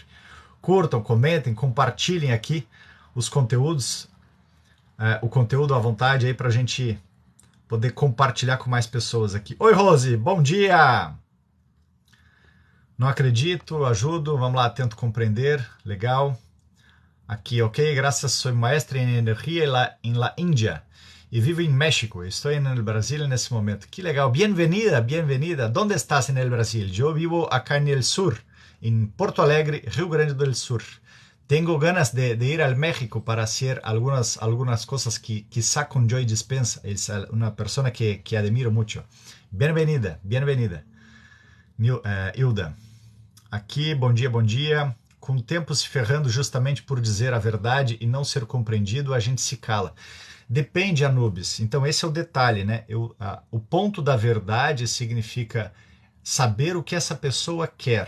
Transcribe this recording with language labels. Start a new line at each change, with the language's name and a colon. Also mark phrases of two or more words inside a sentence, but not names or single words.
Portuguese: Curtam, comentem, compartilhem aqui os conteúdos. O conteúdo à vontade aí para a gente poder compartilhar com mais pessoas aqui. Oi, Rose, bom dia! Não acredito, ajudo, vamos lá, tento compreender, legal. Aqui, ok, graças,
Spanish: soy maestra
Portuguese: em energia em la Índia e vivo em México, estou no Brasil nesse momento. Que legal,
Spanish: bienvenida, bienvenida. ¿Dónde estás en el Brasil? Yo vivo acá en el sur, en Porto Alegre, Rio Grande do Sul. Tengo ganas de ir al México para hacer algunas cosas que quizá con Joy Dispenza, es una persona que admiro mucho. Bienvenida, bienvenida. Hilda.
Portuguese: Aqui, bom dia, bom dia. Com o tempo se ferrando justamente por dizer a verdade e não ser compreendido, a gente se cala. Depende, Anubis. Então esse é o detalhe, né? O ponto da verdade significa saber o que essa pessoa quer.